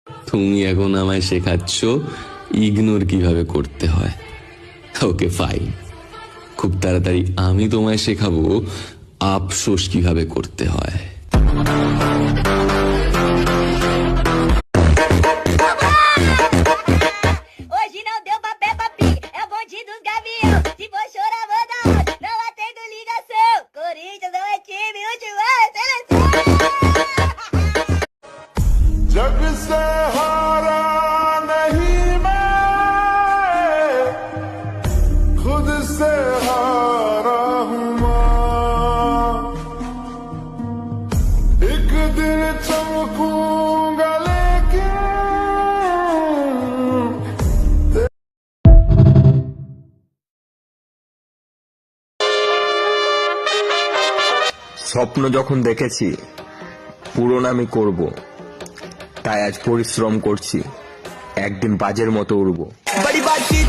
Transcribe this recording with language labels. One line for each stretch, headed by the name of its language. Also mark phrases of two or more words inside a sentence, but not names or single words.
Bangla: তুমি এখন আমায় শেখাচ্ছ ইগনোর কিভাবে করতে হয়।
English: okay fine,
Bangla: খুব তাড়াতাড়ি আমি তোমায় শেখাবো আফসোস কিভাবে করতে হয়।
Portuguese: Hoje não deu pra Peppa Pig, é o bonde dos gavião. Se for chorar, manda áudio, não atendo ligação. Corinthians não é time, último é seleção.
Hindi: जग से हारा नहीं मैं, खुद से हारा हूँ माँ। एक दिन चमकूंगा लेकिन
Bangla: স্বপ্ন যখন দেখেছি পূরণ আমি করব, তাই আজ পরিশ্রম করছি, একদিন বাজের মতো উড়বো।